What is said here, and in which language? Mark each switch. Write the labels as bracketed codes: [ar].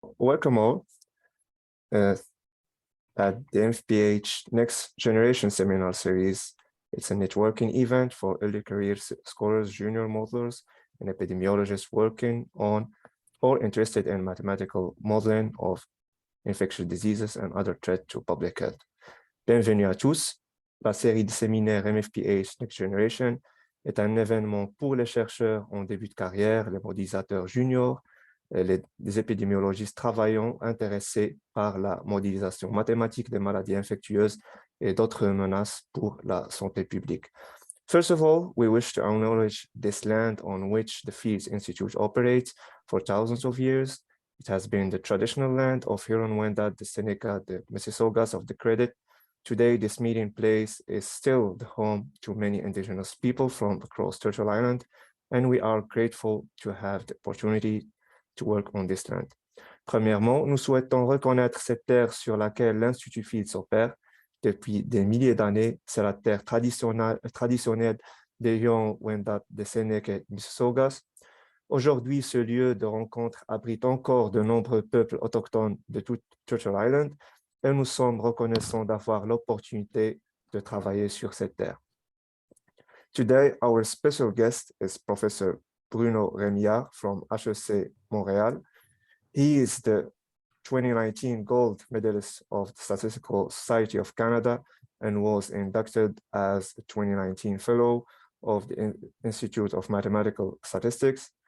[en] Welcome all at the MFPH Next Generation Seminar Series. It's a networking event for early career scholars, junior modelers, and epidemiologists working on or interested in mathematical modeling of infectious diseases and other threats to public health. [fr] Bienvenue à tous. La série de séminaires MFPH Next Generation est un événement pour les chercheurs en début de carrière, les modélisateurs juniors, les épidémiologistes travaillant intéressés par la modélisation mathématique des maladies infectieuses et d'autres menaces pour la santé publique. [en] First of all, we wish to acknowledge this land on which the Fields Institute operates for thousands of years. It has been the traditional land of Huron-Wendat, the Seneca, the Mississaugas of the Credit. Today, this meeting place is still the home to many indigenous people from across Turtle Island, and we are grateful to have the opportunity to work on this land. [fr] Premièrement, nous souhaitons reconnaître cette terre sur laquelle l'Institut Fields opère. Depuis des milliers d'années, c'est la terre traditionnelle des Huron-Wendat, des Seneca et Mississaugas. Aujourd'hui, ce lieu de rencontre abrite encore de nombreux peuples autochtones de toute Turtle Island et nous sommes reconnaissants d'avoir l'opportunité de travailler sur cette terre. [en] Today, our special guest is Professor Bruno Remillard from HEC Montréal. He is the 2019 gold medalist of the Statistical Society of Canada and was inducted as a 2019 fellow of the Institute of Mathematical Statistics.